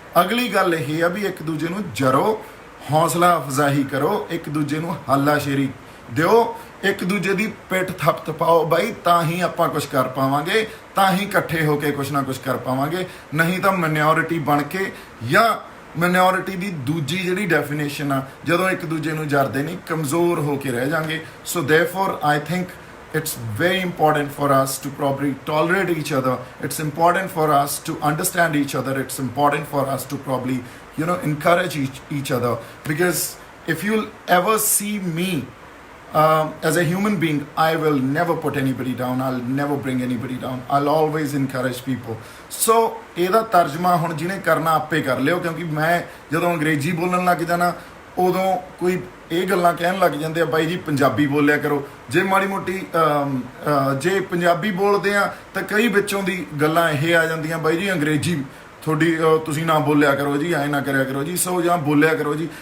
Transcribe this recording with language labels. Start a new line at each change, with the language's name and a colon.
Punjabi: ਅਗਲੀ ਗੱਲ ਇਹ ਆ ਵੀ ਇੱਕ ਦੂਜੇ ਨੂੰ ਜਰੋ, ਹੌਸਲਾ ਅਫਜ਼ਾਈ ਕਰੋ, ਇੱਕ ਦੂਜੇ ਨੂੰ ਹਾਲਾਸ਼ੇਰੀ ਦਿਓ, ਇੱਕ ਦੂਜੇ ਦੀ ਪਿੱਠ ਥਪਥਪਾਓ ਬਾਈ, ਤਾਂ ਹੀ ਆਪਾਂ ਕੁਝ ਕਰ ਪਾਵਾਂਗੇ, ਤਾਂ ਹੀ ਇਕੱਠੇ ਹੋ ਕੇ ਕੁਝ ਨਾ ਕੁਝ ਕਰ ਪਾਵਾਂਗੇ। ਨਹੀਂ ਤਾਂ ਮਾਈਨੋਰਿਟੀ ਬਣ ਕੇ, ਜਾਂ ਮਾਈਨੋਰਿਟੀ ਦੀ ਦੂਜੀ ਜਿਹੜੀ ਡੈਫੀਨੇਸ਼ਨ ਆ, ਜਦੋਂ ਇੱਕ ਦੂਜੇ ਨੂੰ ਜਰਦੇ ਨਹੀਂ, ਕਮਜ਼ੋਰ ਹੋ ਕੇ ਰਹਿ ਜਾਾਂਗੇ।
English: So therefore I think it's very important for us to probably tolerate each other. It's important for us to understand each other. It's important for us to probably, encourage each other. Because if you'll ever see me as a human being, I will never put anybody down. I'll never bring anybody down. I'll always encourage people.
Punjabi: So ਇਹਦਾ ਤਰਜਮਾ ਹੁਣ ਜਿਹਨੇ ਕਰਨਾ ਆਪੇ ਕਰ ਲਿਓ, ਕਿਉਂਕਿ ਮੈਂ ਜਦੋਂ ਅੰਗਰੇਜ਼ੀ ਬੋਲਣ ਲੱਗ ਜਾਣਾ ਉਦੋਂ ਕੋਈ ਇਹ ਗੱਲਾਂ ਕਹਿਣ ਲੱਗ ਜਾਂਦੇ ਆ ਬਾਈ ਜੀ ਪੰਜਾਬੀ ਬੋਲਿਆ ਕਰੋ। ਜੇ ਮਾੜੀ ਮੋਟੀ ਜੇ ਪੰਜਾਬੀ ਬੋਲਦੇ ਆ ਤਾਂ ਕਈ ਵਿੱਚੋਂ ਦੀ ਗੱਲਾਂ ਇਹ ਆ ਜਾਂਦੀਆਂ ਬਾਈ ਜੀ ਅੰਗਰੇਜ਼ੀ ਤੁਹਾਡੀ ਤੁਸੀਂ ਨਾ ਬੋਲਿਆ ਕਰੋ ਜੀ, ਐਂ ਨਾ ਕਰਿਆ ਕਰੋ ਜੀ, ਸੋ ਜਾਂ ਬੋਲਿਆ ਕਰੋ ਜੀ।